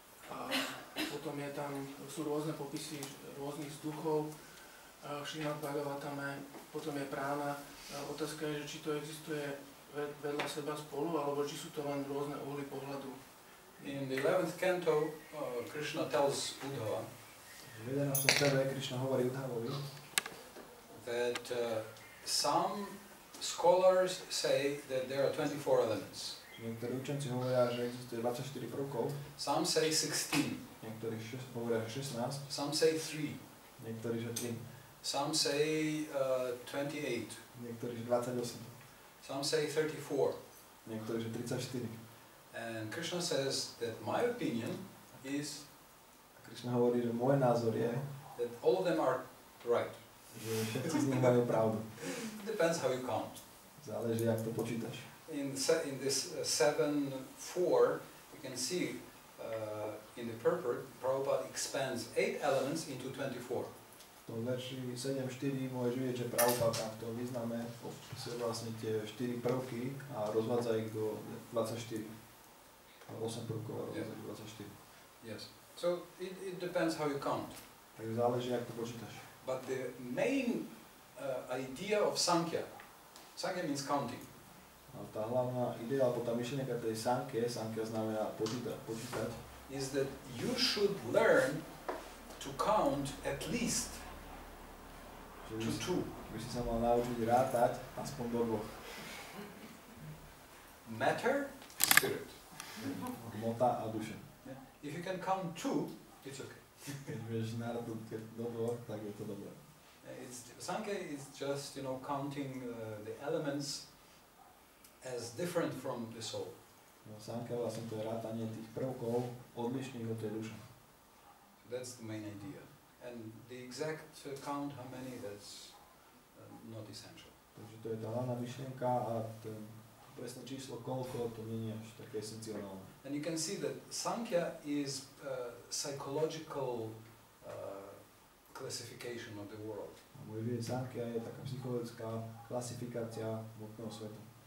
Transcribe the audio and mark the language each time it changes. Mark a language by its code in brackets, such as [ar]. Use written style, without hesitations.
[sk] A potom sú rôzne popisy rôznych vzduchov, Šrímad Bhagavatame, potom je prána. Otázka je, že či to existuje vedľa seba spolu, alebo či sú to len rôzne uhly pohľadu. [en] In the 11th canto, Krishna tells Uddhava [sk] V 11. stave Krišna hovorí Uddhavovi, [en] that some scholars say that there are 24 elements. [sk] Niektorí učenci hovoria, že existuje 24 prvkov, [en] Some say 16. [sk] niektorí hovoria 16, [en] Some say 3. [sk] niektorí že 3, [en] Some say 28. [sk] niektorí že 28, [en] Some say 34. [sk] niektorí že 34. [en] And Krishna says that my opinion is [sk] A Krišna hovorí, že môj názor je, [en] that all of them are right. [sk] že všetci z nich majú pravdu. [en] It depends how you count. [sk] Záleží, jak to počítaš. [en] In this 7:4, you can see in the purport, Prabhupada expands 8 elements into 24. [sk] V tom verši 7.4 môžeš vidieť, že Prabhupada v tom význame opisuje vlastne tie 4 prvky a rozvádza ich do 24. 8 prvkov a rozvádza do 24. [en] Yes. So it depends how you count. [sk] Takže záleží, jak to počítaš. [en] But the main idea of Sankhya means counting. [sk] A tá hlavná idea, alebo tá myšlienka tej Sankhya znamená počítať, [en] is that you should learn to count at least to 2. [sk] by si sa mal naučiť rátať aspoň do 2. [en] Matter, spirit. [sk] Hmota a duša. [en] Yeah. If you can count 2, it's okay. [sk] Keď vieš nárátať do 2, tak je to dobré. [en] Sankhya is just, counting the elements as different from the soul. [sk] No, Sankhya vlastne to je rátanie tých prvkov odlišných od tej duše. [en] That's the main idea. And the exact count, how many, that's not essential. [sk] Takže to je tá hlavná myšlienka a ten presné číslo koľko, to nie je až také esenciálne. [en] And you can see that Sankhya is psychological classification of the world. [sk] A môže vidieť, Sankhya je taká psychologická klasifikácia hmotného sveta.